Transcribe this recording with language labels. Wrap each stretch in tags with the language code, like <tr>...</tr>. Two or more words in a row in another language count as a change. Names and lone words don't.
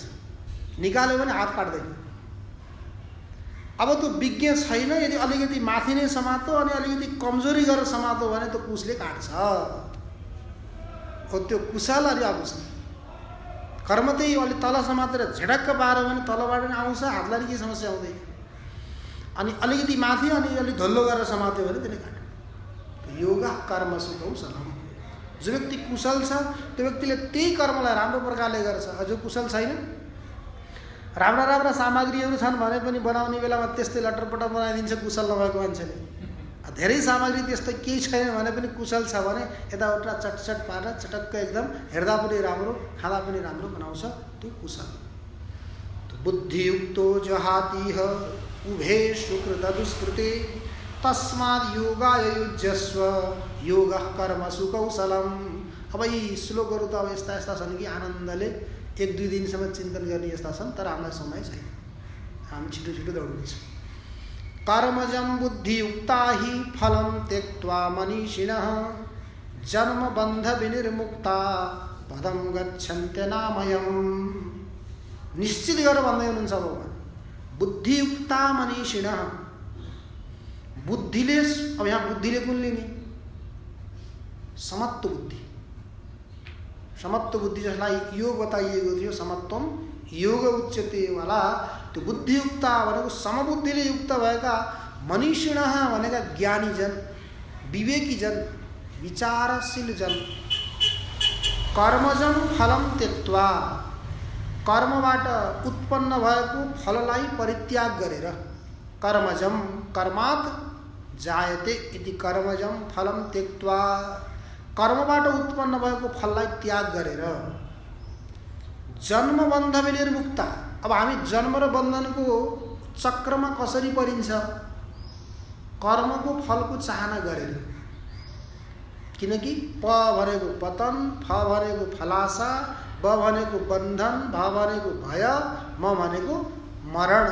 <ne>निकाल्यो भने हात काट्दैन। अब त्यो विज्ञ छैन, यदि अलिकति माथि नै समातो अनि अलिकति कमजोरी गरेर समातो भने त्यो कुशले काट्छ। हो त्यो कुशल अनि अकुशल। कर्म त्यही अलिक तल समातेर झडक्क पार्यो भने तलबाट नि आउँछ, हातलाई केही समस्या हुँदैन। अनि अलिकति माथि अनि अलिक धल्लो गरेर समात्यो भने त्यसले काट्यो।</ne> <sa>योग कर्मसु कौशलम।</sa> <ne>जो व्यक्ति कुशल छ त्यो व्यक्तिले त्यही कर्मलाई राम्रो प्रकारले गर्छ। जो कुशल छैन, राम्रा राम्रा सामग्रीहरू छन् भने पनि बनाउने बेलामा त्यस्तै लटरपटर बनाइदिन्छ कुशल नभएको मान्छेले। धेरै सामग्री त्यस्तो केही छैन भने पनि कुशल छ भने यताउता चटचट पारेर चटक्क एकदम हेर्दा पनि राम्रो, खाँदा पनि राम्रो बनाउँछ त्यो कुशल।</ne> <sa>बुद्धियुक्तो जहातिह उभे सुकृत दुष्कृते तस्माद् योगाय युज्यस्व योगः कर्मसु कौशलम।</sa> <ne>अब यी श्लोकहरू त अब यस्ता यस्ता छन् कि आनन्दले 1-2 दिनसम्म चिन्तन गर्ने यस्ता छन्, तर हामीलाई समय छैन, हामी छिटो छिटो दौडिन्छ।</ne> <sa>कर्मजं बुद्धियुक्ता हि फलं त्यक्त्वा मनीषिणः जन्मबन्ध विनिर्मुक्ता पदं गच्छन्त्यनामयम्।</sa> <ne>निश्चित गरेर भन्दै हुनुहुन्छ भगवान्,</ne> <sa>बुद्धियुक्ता मनीषिणः।</sa> <ne>बुद्धिले, अब यहाँ बुद्धिले कुन लिने? समत्व बुद्धि। समत्व बुद्धि जसलाई योग बताइएको थियो,</ne> <sa>समत्वम योग उच्यते</sa> <ne>वाला, त्यो बुद्धियुक्ता भनेको समबुद्धिले युक्त भएका, मनीषिणः भनेका ज्ञानीजन, विवेकीजन, विचारशील जन।</ne> <sa>कर्मजं फलं त्यक्त्वा,</sa> <ne>कर्मबाट उत्पन्न भएको फललाई परित्याग गरेर,</ne> <sa>कर्मजं कर्मात् जायते इति कर्मजं फलं त्यक्त्वा,</sa> <ne>कर्मबाट उत्पन्न भएको फललाई त्याग गरेर,</ne> <sa>जन्मबन्ध विनिर्मुक्ता।</sa> <ne>अब हामी जन्म र बन्धनको चक्रमा कसरी परिन्छ? कर्मको फलको चाहना गरेर। किनकि प भनेको पतन, फ भनेको फलाशा, ब भनेको बन्धन, भ भनेको भय, म भनेको मरण।</ne>